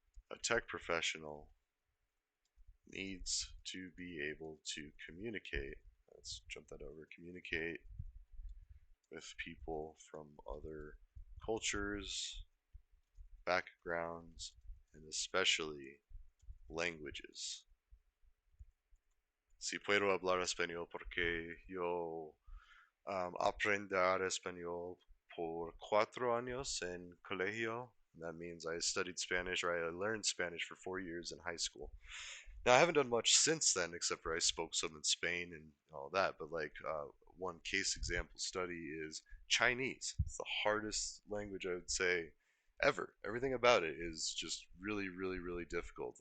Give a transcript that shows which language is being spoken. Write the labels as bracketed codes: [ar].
[en] A tech professional needs to be able to communicate. Let's jump that over. Communicate with people from other cultures, backgrounds, and especially languages. [es] Si puedo hablar español porque yo aprender español por 4 años en colegio. [en] That means I studied Spanish, or I learned Spanish for 4 years in high school. Now, I haven't done much since then, except for I spoke some in Spain and all that, but like one case example study is Chinese. It's the hardest language I would say ever. Everything about it is just really, really, really difficult.